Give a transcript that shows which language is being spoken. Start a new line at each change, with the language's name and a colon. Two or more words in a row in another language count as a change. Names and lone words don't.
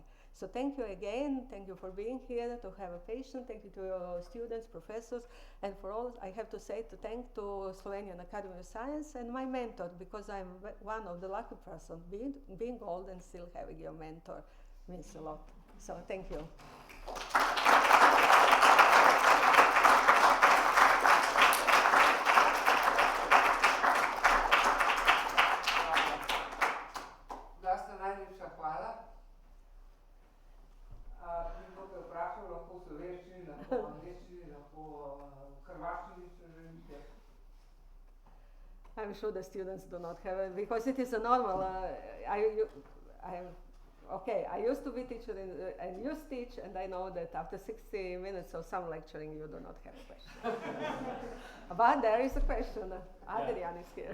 English: So thank you again, thank you for being here, to have a patient, thank you to your students, professors, and for all, I have to say thank to Slovenian Academy of Science and my mentor, because I'm one of the lucky person, being old and still having your mentor means a lot. So thank you.
Slovenian: Vlasta, najlepša hvala. Nekdo te vprašal, lahko v slovenščini, lahko v angleščini, lahko v hrvaščini, če želite.
English: I'm sure the students do not have it, because it is a normal, I used to be teacher and you teach, and I know that after 60 minutes of some lecturing, you do not have a question. But there is a question. Adrian is here.